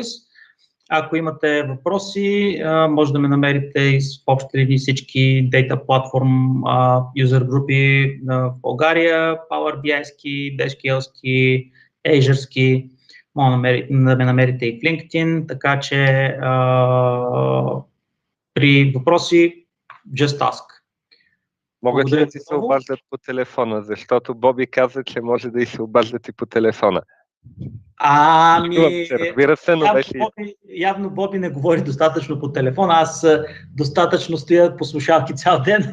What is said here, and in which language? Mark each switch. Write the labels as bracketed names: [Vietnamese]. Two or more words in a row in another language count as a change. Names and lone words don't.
[Bulgarian] Ако имате въпроси, може да ме намерите в общи линии всички [English] Data Platform [Bulgarian] юзер групи в България, Power BI-ски, BSQL-ски, Azure-ски, може да ме намерите и в LinkedIn, така че при въпроси, [English] just ask. [Bulgarian] Могат ли да ти се обаждат по телефона, защото Боби каза, че може да и се обаждат и по телефона. Разбира се, но явно Боби не говори достатъчно по телефона. Аз достатъчно стоя по слушалки цял ден.